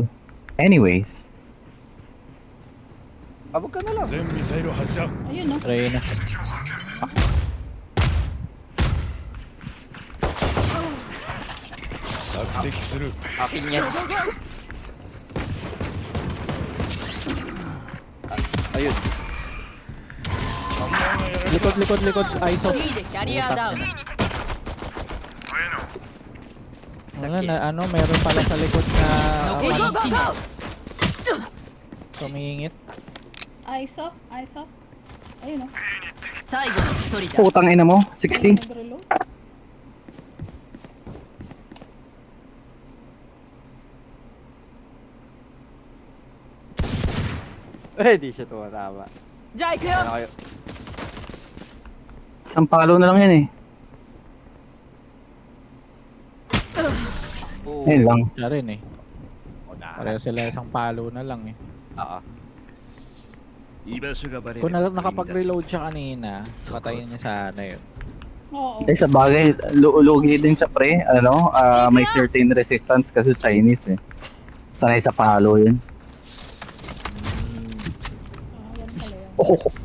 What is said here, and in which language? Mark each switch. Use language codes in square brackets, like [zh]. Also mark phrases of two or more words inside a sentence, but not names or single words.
[tl] Anyways. Abog ka na lang. [ja] 全ミサイル発射 [tl] Ayun no. Reyna. [ja] 索敵する [tl] Akin yan. Ayun. Likod. ISO. [ja] B でキャリアダウン [tl] Wala na, ano, meron pala sa likod na [ja] 残り1名 [tl] tumingit. ISO. Ayun no. [ja] 最後の1人だ [tl] Putang ina mo. 16. Nag-reload. Hindi siya tumatama. [ja] じゃあ行くよ [tl] Ano kayo? Isang palo na lang yan eh. Oo. Ayun lang. Siya rin eh. O, na. Pareho sila isang palo na lang eh. Oo. [ja] 居場所がバレ [tl] Kung nakapag-reload siya kanina, patayin niya sana yun. Oo. Eh sa bagay, lugi din siya pre. Ano, may [en] certain resistance [tl] kasi Chinese eh. Sanay sa palo yun. Yan pala yun. Oh.